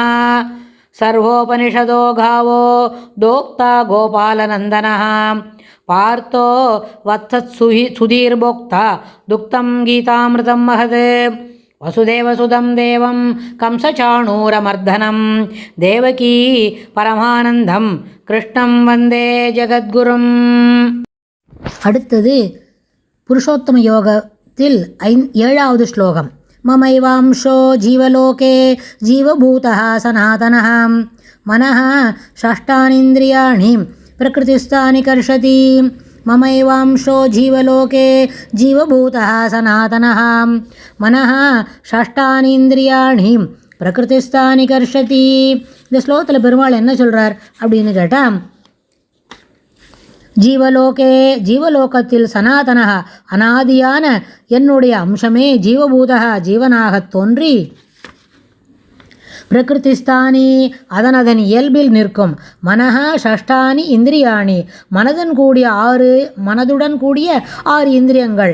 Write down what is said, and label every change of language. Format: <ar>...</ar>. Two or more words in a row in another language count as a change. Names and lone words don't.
<sa>सर्वोपनिषदो गावो दोक्ता गोपालनन्दनः पार्थो वत्सत्सुधीर्भोक्ता दुक्तं गीतामृतं महत्। वसुदेवसुतं देवं कंसचाणूरमर्दनं देवकी परमानन्दं कृष्णं वन्दे जगद्गुरुम्।</sa> <ta>அடுத்தது புருஷோத்தம யோகத்தில் 7வது ஸ்லோகம்.</ta> <sa>ममैवांशो जीवलोके जीवभूतः सनातनः मनः षष्ठानीन्द्रियाणि प्रकृतिस्थानि कर्षति। ममैवांशो जीवलोके जीवभूतः सनातनः मनः षष्ठानीन्द्रियाणि प्रकृतिस्थानि कर्षति.</sa> <ta>இந்த ஸ்லோகத்தில் பெருமாள் என்ன சொல்கிறார் அப்படின்னு கேட்டால், ஜீவலோகே ஜீவலோகத்தில் சனாதனः அனாதியான என்னுடைய அம்சமே ஜீவபூதः ஜீவனாகத் தோன்றி பிரகிருதிஸ்தானி அதனதன் இயல்பில் நிற்கும்</ta> <sa>मनः षष्ठानि इन्द्रियाणि</sa> <ta>மனதுடன் கூடிய 6 இந்திரியங்கள்.</ta>